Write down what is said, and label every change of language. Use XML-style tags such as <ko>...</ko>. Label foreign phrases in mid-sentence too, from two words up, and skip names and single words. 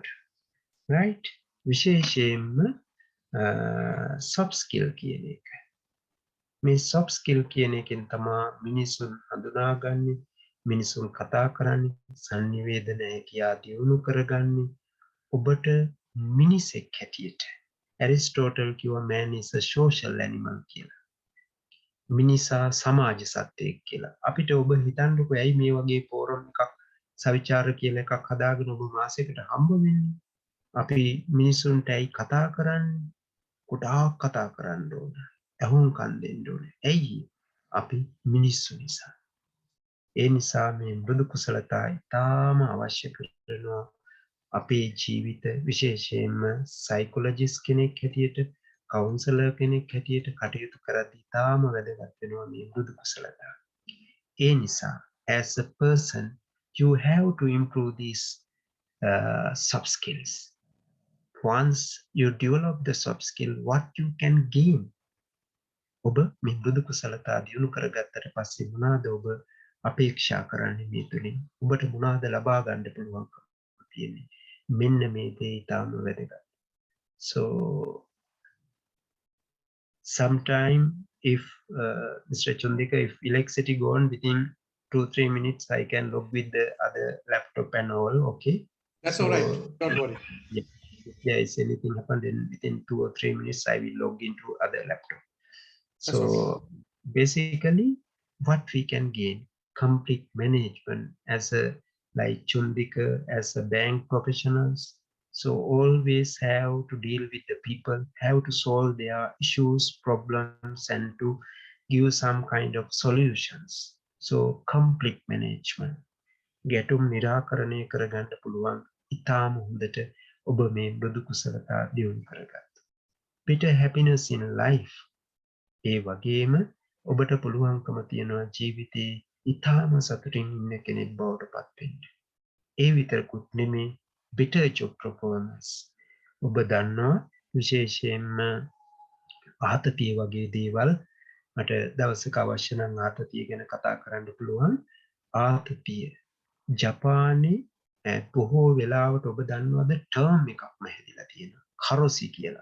<si>right? විශේෂයෙන්ම</si> <en>soft skill</en> <si>කියන එක. මේ</si> <en>soft skill</en> <si>කියන එකෙන් තමයි මිනිසුන් හඳුනාගන්නේ, මිනිසුන් කතා කරන්නේ, සංනිවේදන හැකියාව දියුණු කරගන්නේ. ඔබට මිනිසෙක් හැටියට ඇරිස්ටෝටල් කිව්වා</si> <en>man is a social animal</en> <si>කියලා. මිනිසා සමාජ සත්වයෙක් කියලා. අපිට ඔබ හිතන්නකෝ ඇයි මේ වගේ ෆෝරම් එකක් සවිචාර කියලා එකක් හදාගෙන ඔබ මාසෙකට හම්බ වෙන්නේ? අපි මිනිසුන්ට ඇයි කතා කරන්නේ? ගොඩාක් කතා කරන්න ඕන. ඇහුම්කන් දෙන්න ඕනේ. ඇයි? අපි මිනිස්සු නිසා. ඒ නිසා මේ මෘදු කුසලතා ඉතාම අවශ්‍ය කරනවා අපේ ජීවිත, විශේෂයෙන්ම සයිකොලොජිස්ට් කෙනෙක් හැටියට, කවුන්සලර් කෙනෙක් හැටියට කටයුතු කරද්දී ඉතාම වැදගත් වෙනවා මේ මෘදු කුසලතා. ඒ නිසා</si> <en>as a person you have to improve these soft skills. Once you develop the soft skill, what you can gain?</en> <si>ඔබ මේ මෘදු කුසලතා දියුණු කරගත්තට පස්සේ මොනවාද ඔබ අපේක්ෂා කරන්නේ මේ තුලින්? ඔබට මොනවාද ලබා ගන්න පුළුවන්කම තියෙන්නේ? මෙන්න මේ දේ ඉතාම වැදගත්.</si> <en>So sometime if Mr. Chundika, if electricity gone within 2-3 minutes, I can log with the other laptop and all. Okay, That's all right. Don't worry. Yeah, if there is anything happen, then within 2 or 3 minutes I will log into other laptop. So basically what we can gain, complete management as a like Chundika, as a bank professionals. So always have to deal with the people, have to solve their issues, problems, and to give some kind of solutions. So complete management.</en> <si>ගැටුම් निराකරණය කරගන්න පුළුවන් ඉතාම හොඳට ඔබ මේ මෘදු කුසලතා දියුණු කරගත්තා.</si> <en>පිට happiness in life.</en> <si>ඒ වගේම ඔබට පුළුවන්කම තියෙනවා ජීවිතේ ඉතාම සතුටින් ඉන්න කෙනෙක් බවට පත් වෙන්න. ඒ විතරකුත් නෙමේ,</si> <en>better job performance.</en> <si>ඔබ දන්නවා විශේෂයෙන්ම ආතතිය වගේ දේවල් මට දවසක අවශ්‍ය නම් ආතතිය ගැන කතා කරන්න පුළුවන්. ආතතිය ජපානයේ බොහෝ වෙලාවට ඔබ දන්නවද ටර්ම් එකක්ම හැදිලා තියෙනවා, කරොසි කියලා.</si>